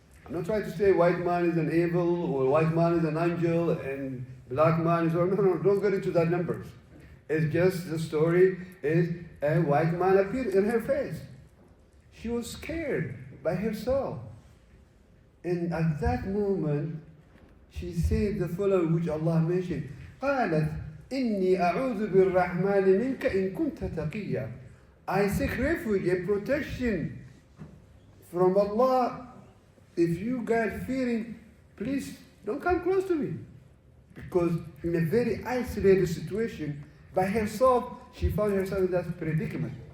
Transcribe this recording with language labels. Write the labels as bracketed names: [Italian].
[English] I'm not trying to say white man is an evil or white man is an angel and black man is, or no, don't get into that numbers. It's just the story is a white man appeared in her face. She was scared by herself. And at that moment, she said the following which Allah mentioned. [Arabic] قالت إني أعوذ بالرحمن منك إن كنت تقيا. [English] I seek refuge and protection from Allah. If you guys fearing, please don't come close to me. Because in a very isolated situation, by herself, she found herself in that predicament.